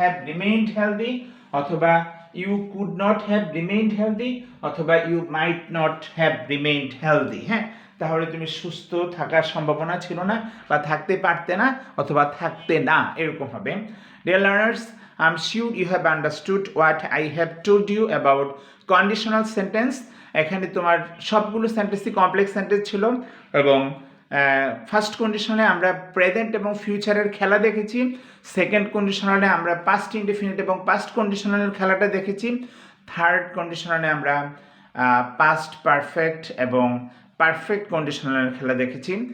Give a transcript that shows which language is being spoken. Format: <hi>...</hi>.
<en>remained healthy, অথবা you could not have remained healthy, অথবা you might not have remained healthy, হ্যাঁ।</en> <bn>তাহলে তুমি সুস্থ থাকার সম্ভাবনা ছিল না, বা থাকতে পারতে না, অথবা থাকতে না, এরকম হবে।</bn> <en>Dear learners, I'm sure you have understood what I have told you about conditional sentence.</en> <bn>এখানে তোমার সবগুলো সেন্টেন্সই কমপ্লেক্স সেন্টেন্স ছিল, এবং ফার্স্ট কন্ডিশনে আমরা প্রেজেন্ট এবং ফিউচারের খেলা দেখেছি, সেকেন্ড কন্ডিশনালে আমরা পাস্ট ইনডেফিনিট এবং পাস্ট কন্ডিশনালের খেলাটা দেখেছি, থার্ড কন্ডিশনালে আমরা পাস্ট পারফেক্ট এবং পারফেক্ট কন্ডিশনালের খেলা দেখেছি।</bn>